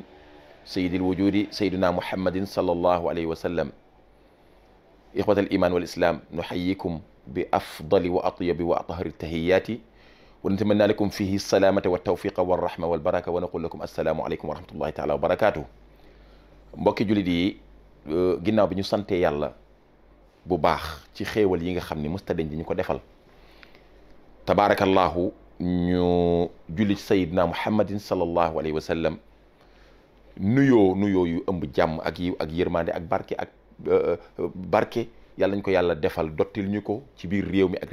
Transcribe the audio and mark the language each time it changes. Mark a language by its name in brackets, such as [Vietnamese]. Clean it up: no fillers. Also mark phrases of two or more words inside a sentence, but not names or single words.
[Arabic] سيد الوجود سيدنا محمد صلى الله عليه وسلم إخوة الإيمان والإسلام نحييكم بأفضل وأطيب وأطهر التحيات ونتمنى لكم فيه السلامة والتوفيق والرحمة والبركة ونقول لكم السلام عليكم ورحمة الله تعالى وبركاته [Wolof] mbokki jullit yi ginnaaw bi ñu sante yàlla bu baax ci xéewal yi nga xam ni musta dañ di ñu ko defal tabaarakallahu ñu julli ci [Arabic] سيدنا محمد صلى الله عليه وسلم [Wolof] nuyoo yu ëmb jàmm ak yiw ak yërmande ak barke yàlla nañ ko yàlla defal dottil ñu ko ci biir réew mi ak